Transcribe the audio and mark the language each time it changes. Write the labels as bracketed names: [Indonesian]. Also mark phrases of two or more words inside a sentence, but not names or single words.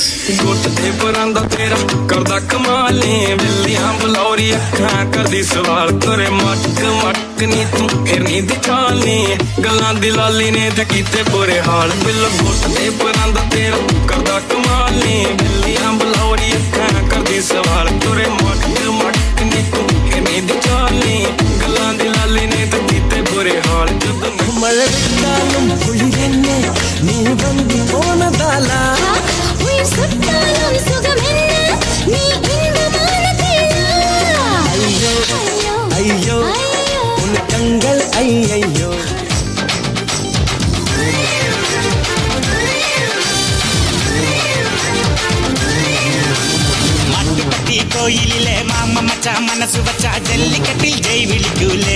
[Punjabi] ਗੁੱਟ ਤੇ ਪਰਾਂਦਾ ਤੇਰਾ ਕਰਦਾ ਕਮਾਲੇ ਬਿੱਲੀਆਂ ਬਲੌਰੀ ਅੱਖਾਂ ਕਰਦੀ ਸਵਾਲ ਤੇਰੇ ਮਟਕ ਨੀ ਤੂੰ ਫਿਰਨੀ ਦੀ ਚਾਲੇ ਗੱਲਾਂ ਦੀ ਲਾਲੀ ਨੇ ਤੇ ਕੀਤੇ ਬੁਰੇ ਹਾਲ ਬਿੱਲ ਗੁੱਟ ਤੇ ਪਰਾਂਦਾ ਤੇਰਾ ਕਰਦਾ ਕਮਾਲੇ ਬਿੱਲੀਆਂ ਬਲੌਰੀ ਅੱਖਾਂ ਕਰਦੀ ਸਵਾਲ ਤੇਰੇ ਮਟਕ ਨੀ ਤੂੰ ਫਿਰਨੀ ਦੀ ਚਾਲੇ ਗੱਲਾਂ ਦੀ ਲਾਲੀ ਨੇ ਤੇ ਕੀਤੇ ਬੁਰੇ ਹਾਲ ਜਦੋਂ [Tamil] மழை விட்டாலும் குளிரென்ன நீ வந்து போனதாலா உயிர் சுட்டாலும் சுகம் என்ன நீ இன்பமான தேனா ஐயோ ஐயோ உன் கண்கள் ஐயையோ மாட்டுப்பட்டி கோயிலிலே மாமா மச்சா மனசு வச்சா ஜல்லிக்கட்டில் ஜெய் விழிக்கூலே